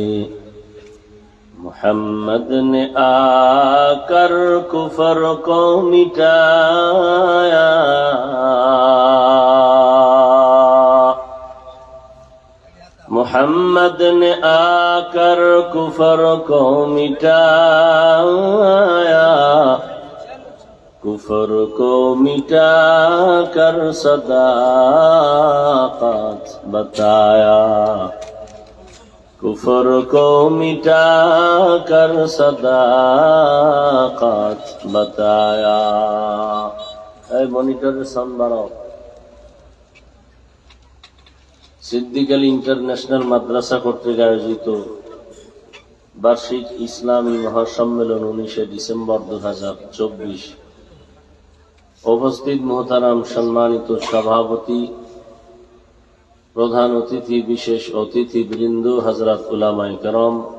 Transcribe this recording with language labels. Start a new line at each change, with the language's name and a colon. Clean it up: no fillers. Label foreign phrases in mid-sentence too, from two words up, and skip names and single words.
Urdu: محمد نے آ کر کفر کو مٹایا محمد نے آ کر کفر کو مٹایا کفر کو مٹا کر صداقت بتایا کفر کو مٹا کر صداقت بتایا اے
Bangla: মনিটরের সাউন্ড বাড়াও সিদ্দিক আলী ইন্টারন্যাশনাল মাদ্রাসা কর্তৃক আয়োজিত বার্ষিক ইসলামী মহাসম্মেলন 19 ডিসেম্বর 2024 উপস্থিত মোহতারাম সম্মানিত সভাপতি প্রধান অতিথি বিশেষ অতিথিবৃন্দ হযরত উলামায়ে কেরাম